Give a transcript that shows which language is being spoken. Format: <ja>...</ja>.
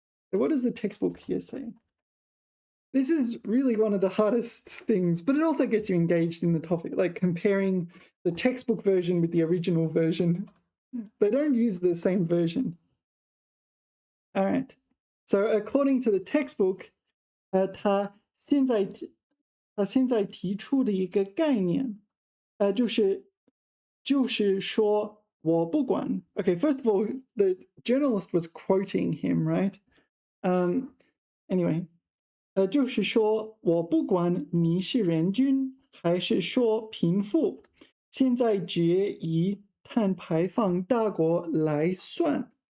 <en>What does the textbook here say? This is really one of the hardest things, but it also gets you engaged in the topic, like comparing the textbook version with the original version. They don't use the same version. All right. So according to the textbook,</en> <zh>他现在提出的一个概念，就是说我不管。</zh> <en>Okay, first of all, the journalist was quoting him, right?</en> <zh>Anyway, 就是说我不管你是人均还是说贫富，现在只以碳排放大国来算。</zh>